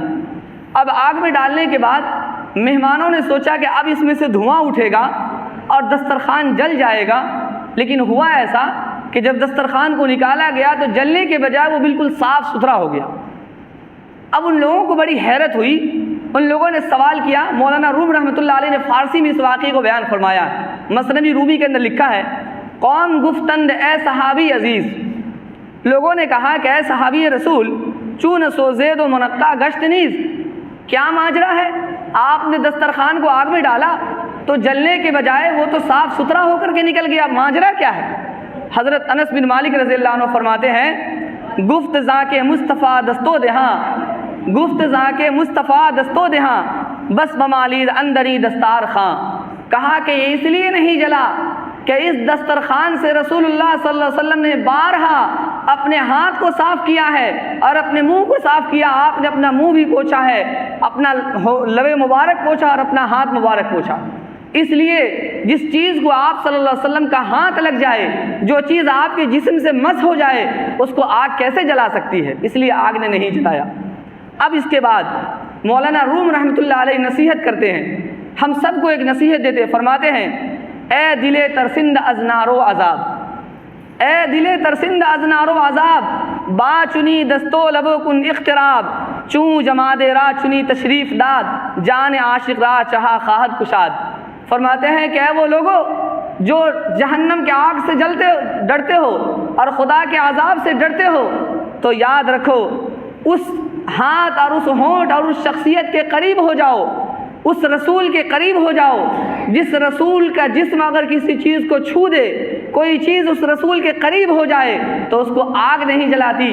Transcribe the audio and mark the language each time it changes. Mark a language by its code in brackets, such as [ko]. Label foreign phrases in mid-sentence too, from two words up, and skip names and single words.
[ur] اب آگ میں ڈالنے کے بعد مہمانوں نے سوچا کہ اب اس میں سے دھواں اٹھے گا اور دسترخوان جل جائے گا، لیکن ہوا ایسا کہ جب دسترخوان کو نکالا گیا تو جلنے کے بجائے وہ بالکل صاف ستھرا ہو گیا۔ اب ان لوگوں کو بڑی حیرت ہوئی ان لوگوں نے سوال کیا، مولانا روم [ar] رحمۃ اللہ علیہ [ur] نے فارسی میں اس واقعے کو بیان فرمایا۔ مثنوی رومی کے اندر لکھا ہے، [fa] قوم گفتند اے صحابی عزیز، [ur] لوگوں نے کہا کہ اے صحابی رسول، [fa] چون سو زید و منقع گشت نیز، [ur] کیا ماجرا ہے؟ آپ نے دسترخوان کو آگ میں ڈالا تو جلنے کے بجائے وہ تو صاف ستھرا ہو کر کے نکل گیا، ماجرا کیا ہے؟ حضرت انس بن مالک [ar] رضی اللہ عنہ [ur] فرماتے ہیں، [fa] گفت ذاکے مصطفیٰ دستو دہاں، گفت ذاکے مصطفیٰ دستو دہاں، بس بمالید اندری دستار خاں، [ur] کہا کہ یہ اس لیے نہیں جلا کہ اس دسترخوان سے [ar] رسول اللہ صلی اللہ علیہ وسلم [ur] نے بارہا اپنے ہاتھ کو صاف کیا ہے اور اپنے منہ کو صاف کیا، آپ نے اپنا منہ بھی پوچھا ہے، اپنا لب مبارک پوچھا اور اپنا ہاتھ مبارک پوچھا۔ اس لیے جس چیز کو آپ [ar] صلی اللہ علیہ وسلم [ur] کا ہاتھ لگ جائے، جو چیز آپ کے جسم سے مس ہو جائے، اس کو آگ کیسے جلا سکتی ہے؟ اس لیے آگ نے نہیں جلایا۔ اب اس کے بعد مولانا روم رحمۃ اللہ علیہ نصیحت کرتے ہیں، ہم سب کو ایک نصیحت دیتے، فرماتے ہیں، [fa] اے دل ترسند از نار و عذاب، اے دل ترسند از نار و عذاب، با چنی دستو لبو کن اختراب، چوں جماد را چنی تشریف داد، جان عاشق را چہا خواہد کشاد۔ [ur] فرماتے ہیں کہ اے وہ لوگوں جو جہنم کے آگ سے ڈرتے ہو اور خدا کے عذاب سے ڈرتے ہو، تو یاد رکھو اس ہاتھ اور اس ہونٹ اور اس شخصیت کے قریب ہو جاؤ، اس رسول کے قریب ہو جاؤ جس رسول کا جسم اگر کسی چیز کو چھو دے، کوئی چیز اس رسول کے قریب ہو جائے تو اس کو آگ نہیں جلاتی۔